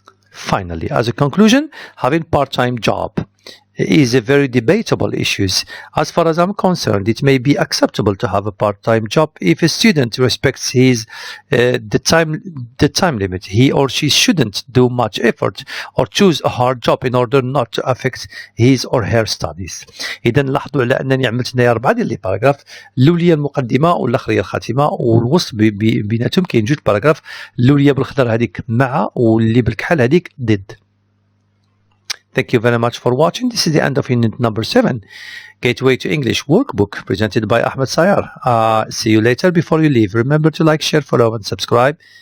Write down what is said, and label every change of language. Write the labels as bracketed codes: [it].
[en] Finally, as a conclusion, having part-time job is a very debatable issue. As far as I'm concerned, it may be acceptable to have a part-time job if a student respects the time limit. He or she shouldn't do much effort or choose a hard job in order not to affect his or her studies. [ar] إذا لاحظوا على أنني عملت هنا 4 ديال لي باراغراف، الأولية المقدمة والأخرية الخاتمة، والوسط بيناتهم كاين 2 باراغراف، الأولية بالخضر هذيك مع واللي بالكحل هذيك ضد. [en] Thank you very much for watching. This is the end of unit number 7, Gateway to English workbook, presented by Ahmed Sayar. See you later. Before you leave, remember to like, share, follow and subscribe.